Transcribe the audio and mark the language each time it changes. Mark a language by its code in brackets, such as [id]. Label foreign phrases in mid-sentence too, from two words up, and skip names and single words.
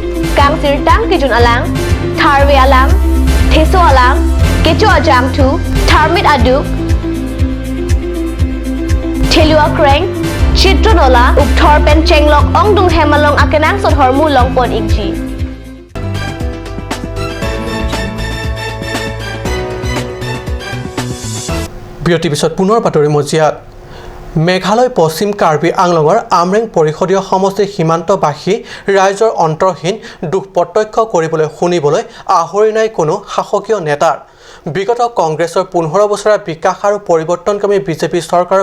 [mjw] Kang sirtang kejun alang tharwe alang theso alang kecu ajam tu tharmit aduk thelua kreng chitronola ukthor pen chenglok ongdung Hemalong akenang sot hormu longpon ikji. [as] বিৰতিৰ পিছত পুনৰ বাতৰি মজিয়াত মেঘালয় পশ্চিম কাৰ্বি আংলঙৰ আমৰেং পৰিষদীয় সমষ্টিৰ সীমান্তবাসী ৰাইজৰ অন্তৰহীন দুখ প্ৰত্যক্ষ কৰিবলৈ শুনিবলৈ আহৰি নাই কোনো শাসকীয় নেতাৰ বিগত কংগ্ৰেছৰ 15 বছৰীয়া বিকাশ আৰু পৰিৱৰ্তনকামী বিজেপি চৰকাৰৰ